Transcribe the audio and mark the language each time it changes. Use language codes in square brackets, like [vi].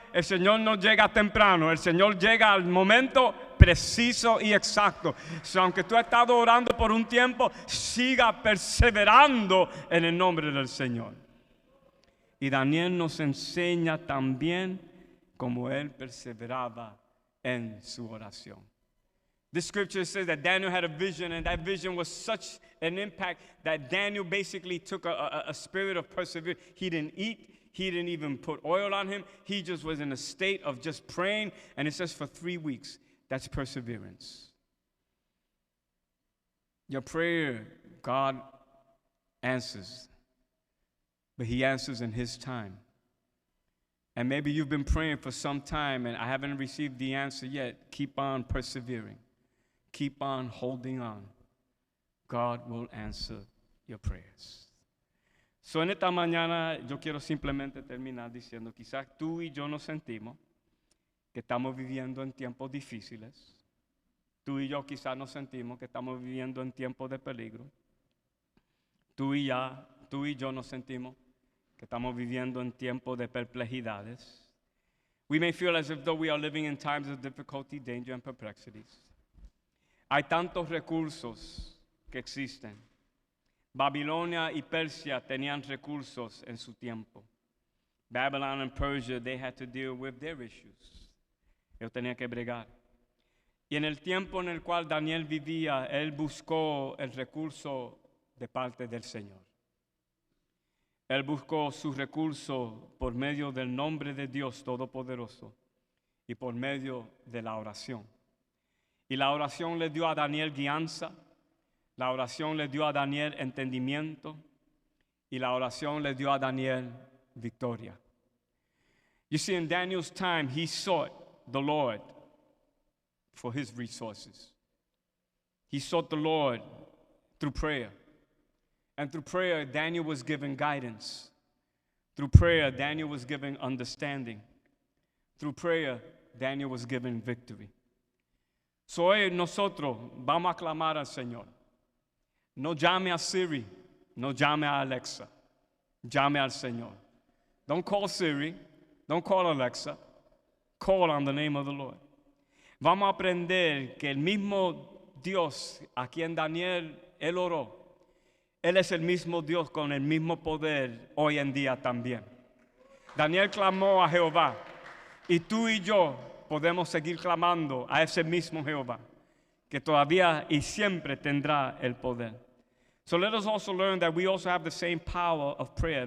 [es] El Señor no llega temprano. El Señor llega al momento preciso y exacto. Aunque tú has estado orando por un tiempo, siga perseverando en el nombre del Señor. Y Daniel nos enseña también como él perseveraba en su oración. [en] This scripture says that Daniel had a vision, and that vision was such an impact that Daniel basically took a spirit of perseverance. He didn't eat. He didn't even put oil on him. He just was in a state of just praying, and it says for 3 weeks. That's perseverance. Your prayer, God answers, but he answers in his time. And maybe you've been praying for some time and I haven't received the answer yet. Keep on persevering. Keep on holding on. God will answer your prayers. [es] So en esta mañana yo quiero simplemente terminar diciendo, quizás tú y yo nos sentimos que estamos viviendo en tiempos difíciles. Tú y yo quizás nos sentimos que estamos viviendo en tiempos de peligro. Tú y yo nos sentimos que estamos viviendo en tiempos de perplejidades. [en] We may feel as if though we are living in times of difficulty, danger, and perplexities. [es] Hay tantos recursos que existen. Babilonia y Persia tenían recursos en su tiempo. [en] Babylon and Persia, they had to deal with their issues. [es] Ellos tenían que bregar. Y en el tiempo en el cual Daniel vivía, él buscó el recurso de parte del Señor. Él buscó su recurso por medio del nombre de Dios Todopoderoso y por medio de la oración. Y la oración le dio a Daniel guianza, la oración le dio a Daniel entendimiento y la oración le dio a Daniel victoria. [en] You see, in Daniel's time, he sought the Lord for his resources. He sought the Lord through prayer. And through prayer, Daniel was given guidance. Through prayer, Daniel was given understanding. Through prayer, Daniel was given victory. [es] So hoy nosotros vamos a clamar al Señor. No llame a Siri, no llame a Alexa. Llame al Señor. [en] Don't call Siri, don't call Alexa. Call on the name of the Lord. [es] Vamos a aprender que el mismo Dios a quien Daniel él oró, Él es el mismo Dios con el mismo poder hoy en día también. Daniel clamó a Jehová y tú y yo podemos seguir clamando a ese mismo Jehová que todavía y siempre tendrá el poder. [en] So let us also learn that we also have the same power of prayer.